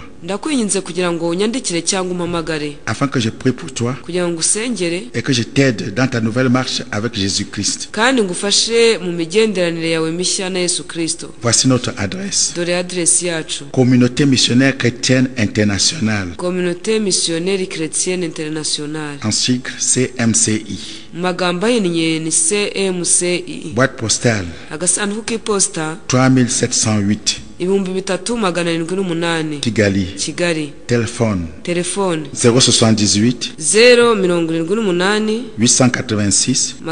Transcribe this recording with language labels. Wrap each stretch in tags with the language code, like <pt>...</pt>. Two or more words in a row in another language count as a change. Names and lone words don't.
<rw>Ndakwinginze kugira ngo unyandikire cyangwa umpamagare,</rw> <fr>afin que je prie pour toi</fr> <rw>kugira ngo usengere</rw> <fr>et que je t'aide dans ta nouvelle marche avec Jésus-Christ.</fr> <rw>kandi ngufashe mu migenderanire yawe mishya na Yesu Kristo.</rw> <fr>Voici notre adresse.</fr> <rw>Dore adresi yacu:</rw> <fr>Communauté missionnaire chrétienne internationale, Communauté Missionnaire Chrétienne Internationale. en sigle CMCI.</fr> <rw>Mu magambo ahinnye ni CMCI.</rw> <fr>Boîte postale</fr> <rw>Agasanduku k'iposita 3708, 3708, Kigali. Kigali.</rw> <fr>Téléphone</fr> <rw>Telefone 078 078 886</rw>